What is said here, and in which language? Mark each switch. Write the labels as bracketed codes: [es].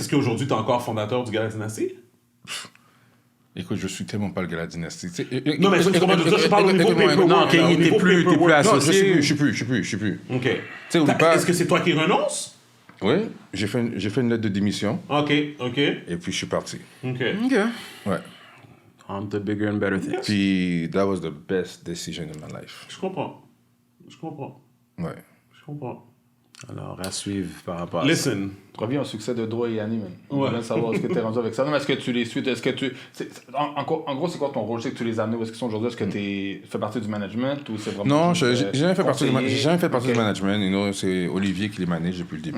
[fr] Est-ce qu'aujourd'hui, tu es encore fondateur du Gala Dynastie? Écoute, je suis tellement pas le Gala Dynastie. Non, mais je parle au niveau paperwork. Non, il n'était plus associé. Non, je suis plus. OK. Pas... Est-ce que c'est toi qui renonces? Oui, j'ai fait une lettre de démission. OK. Et puis, je suis parti. OK. Ouais. [en] On to bigger and better things. Puis, that was the best decision in my life. [fr] Je comprends. Ouais. Je comprends. Alors, à suivre par rapport à [en] Listen. [fr] Reviens au succès de Dro et Yanni, man. Ouais. Je veux savoir ce que tu es rendu avec ça. Non, mais est-ce que tu les suis? Est-ce que tu... En gros, c'est quoi ton rôle? Je sais que tu les as amenés où est-ce qu'ils sont aujourd'hui. Est-ce que tu fais partie du management ou c'est vraiment... Non, j'ai jamais fait partie du management. [en] You know, [fr] c'est Olivier qui les manage depuis le début.